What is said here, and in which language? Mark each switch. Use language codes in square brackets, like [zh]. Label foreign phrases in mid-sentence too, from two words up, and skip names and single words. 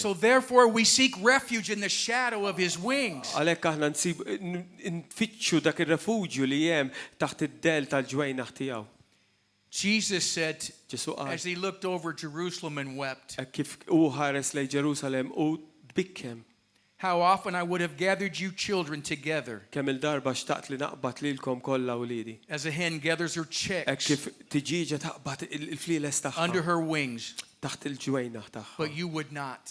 [en] So therefore we seek refuge in the shadow of His wings. [mt] Għalhekk aħna nfittxu dak ir-refuġju li hemm taħt id-del tal-ġwejnaħ tiegħu. [en] Jesus said, as He looked over Jerusalem and wept, how often I would have gathered you children together, as a hen gathers her chicks under her wings, but you would not.